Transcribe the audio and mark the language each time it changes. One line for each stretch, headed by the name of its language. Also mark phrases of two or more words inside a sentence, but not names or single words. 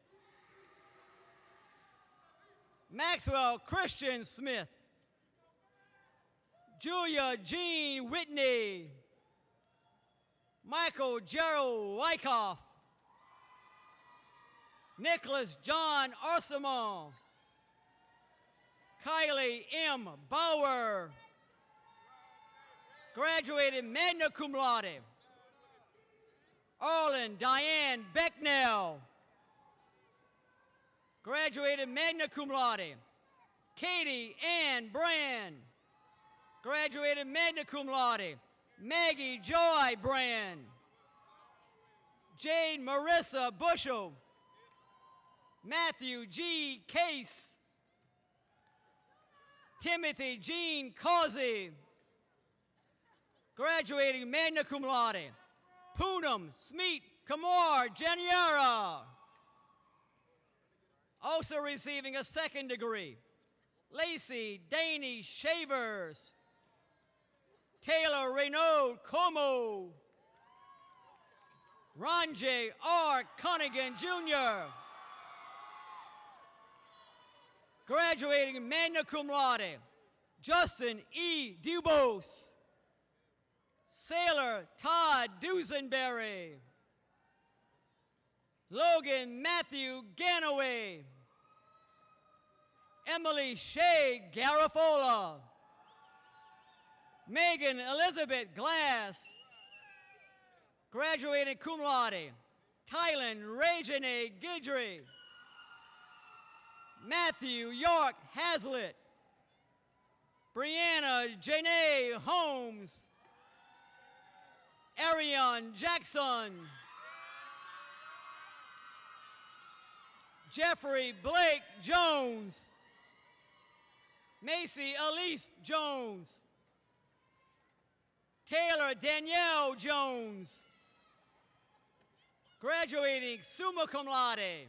English: Maxwell Christian Smith, Julia Jean Whitney, Michael Gerald Wyckoff, Nicholas John Arsamon, Kylie M. Bauer,
Latin: graduated magna cum laude.
English: Arlen Diane Becknell, graduated
Latin: magna cum laude.
English: Katie Ann Brand, graduated
Latin: magna cum laude.
English: Maggie Joy Brand, Jade Marissa Bushel, Matthew G. Case, Timothy Jean Causey, graduating
Latin: magna cum laude.
English: Poonam Smeet Kamar Janiara, also receiving a second degree. Lacey Daney Shavers, Taylor Renaud Como, Ronjay R. Cunningham Jr., graduating
Latin: magna cum laude.
English: Justin E. Dubose, Sailor Todd Dusenberry, Logan Matthew Ganaway, Emily Shea Garafola, Megan Elizabeth Glass,
Latin: graduating cum laude.
English: Tylen Regine Guidry, Matthew York Hazlitt, Brianna Janae Holmes, Arion Jackson, Jeffrey Blake Jones, Macy Elise Jones, Taylor Danielle Jones,
Latin: graduating summa cum laude.